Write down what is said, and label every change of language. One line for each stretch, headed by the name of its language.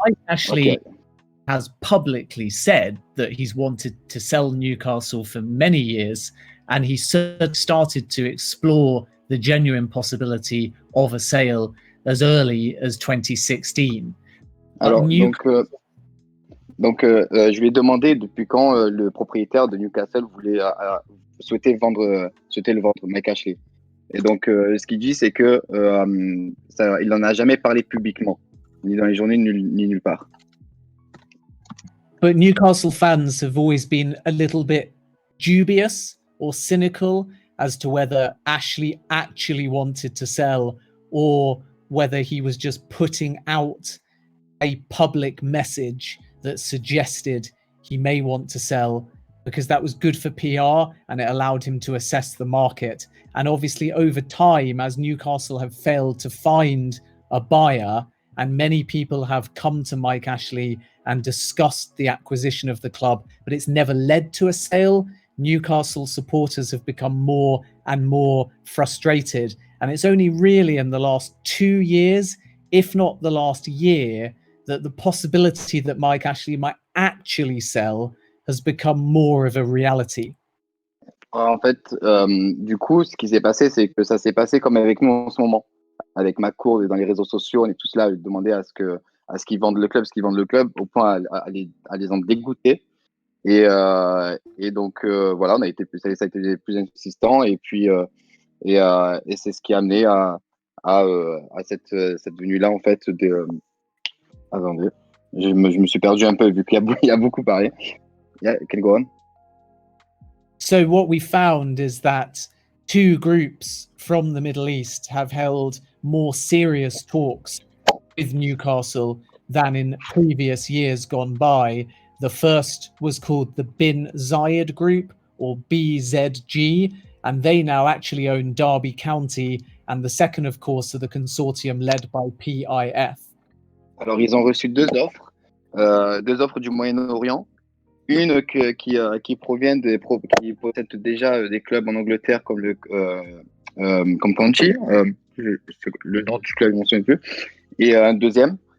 English: Mike Ashley has publicly said that he's wanted to sell Newcastle for many years, and he started to explore the genuine possibility of a sale as early as 2016.
French: Alors, donc, Donc, je lui ai demandé depuis quand le propriétaire de Newcastle souhaitait le vendre, Mike Ashley. Et donc, ce qu'il dit, c'est que il n'en a jamais parlé publiquement, ni dans les journées, ni nulle part.
English: But Newcastle fans have always been a little bit dubious or cynical as to whether Ashley actually wanted to sell or whether he was just putting out a public message that suggested he may want to sell because that was good for PR and it allowed him to assess the market. And obviously, over time, as Newcastle have failed to find a buyer, and many people have come to Mike Ashley and discussed the acquisition of the club, but it's never led to a sale, Newcastle supporters have become more and more frustrated. And it's only really in the last 2 years, if not the last year, that the possibility that Mike Ashley might actually sell has become more of a reality.
French: En fait, du coup, ce qui s'est passé, c'est que ça s'est passé comme avec nous en ce moment. Avec ma cour et dans les réseaux sociaux, on est tous là à demander à ce qu'ils vendent le club, au point à les en dégoûter. Et donc, voilà, ça a été plus insistant. Et puis, et c'est ce qui a amené à cette venue-là, en fait. Attendez, je me suis perdu un peu vu qu'il y a beaucoup parlé.
English: Yeah, can go on. So what we found is that 2 groups from the Middle East have held more serious talks with Newcastle than in previous years gone by. The first was called the Bin Zayed Group, or BZG, and they now actually own Derby County. And the second, of course, are the consortium led by PIF.
French: Alors, ils ont reçu 2 offres du Moyen-Orient. Une qui provient qui possède déjà des clubs en Angleterre comme comme County, le nom du club, je ne m'en souviens plus, et un deuxième.